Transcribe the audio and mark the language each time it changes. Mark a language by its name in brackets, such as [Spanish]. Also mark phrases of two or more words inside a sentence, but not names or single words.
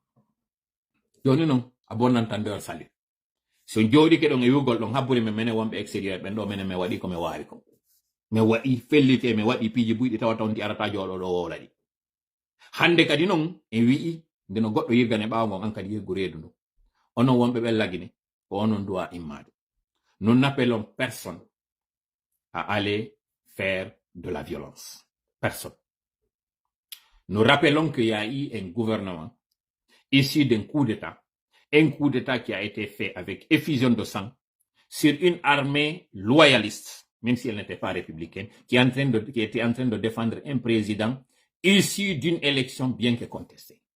[Fula] joni noon a bonnantan nder sali so jooɗike ɗon e wiugol ɗon habbure men menen wonɓe extérieur ɓen ɗo menen mi waɗi ko mi wawi ko mi waɗi fellite mi waɗi piiji buyɗi tawata on di arata jooɗo ɗo wowlaɗi hande kadi noon en wi'i ndeno goɗɗo yirgane ɓaawo ngon an kadi yirgu reedu ndu onon wonɓe ɓen lagine ko onon duwa immade [French] nous n'appelons personne à aller faire de la violence personne nous rappelons qu'il y a eu un gouvernement issu d'un coup d'État qui a été fait avec effusion de sang sur une armée loyaliste même si elle n'était pas républicaine, qui était en train de défendre un président issu d'une élection bien que contestée.